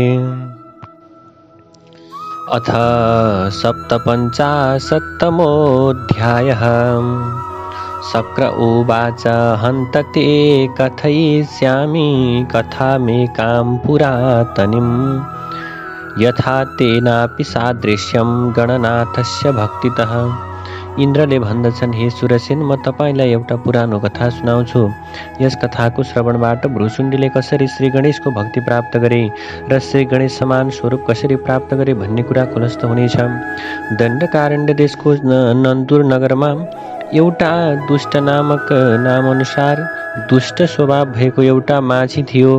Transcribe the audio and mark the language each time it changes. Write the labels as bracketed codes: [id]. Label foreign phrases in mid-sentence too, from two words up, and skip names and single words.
[sa] अथ सप्तपञ्चाशत्तमोऽध्यायः। शक्र उवाच हन्तते कथयिष्यामि कथामेकां पुरातनीं यथा तेनापि सादृश्यं गणनाथस्य भक्तितः। [ne] इन्द्रले भन्दछन्, हे सुरसेन, म तपाईलाई एउटा पुरानो कथा सुनाउँछु। यस कथाको श्रवणबाट भ्रुसुण्डीले कसरी श्री गणेशको भक्ति प्राप्त गरे र श्री गणेश समान स्वरूप कसरी प्राप्त गरे भन्ने कुरा खुलस्त हुनेछ। दण्डकारण्य देशको नन्दुर नगरमा एउटा दुष्ट नामक नामअनुसार दुष्ट स्वभाव भएको एउटा माझी थियो।